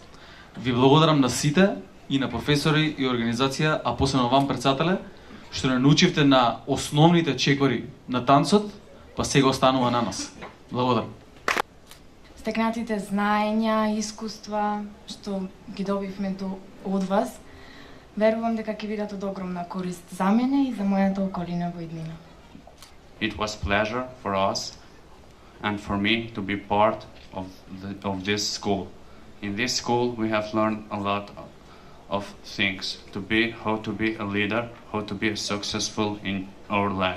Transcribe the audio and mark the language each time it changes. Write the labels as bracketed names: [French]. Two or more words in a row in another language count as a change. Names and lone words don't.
[Macedonian] Ви благодарам на сите и на професори и организација, а посебно вам председателе, што не научивте на основните чекори на танцот, па сега останува на нас. Благодарам. Стекнатите знаења, искуства што ги добивме од вас, верувам дека ќе бидат од огромна корист за мене и за мојата околина во иднина. [English] It was pleasure for us and for me to be part of this school. In this school we have learned a lot of things, how to be a leader, how to be successful in our life.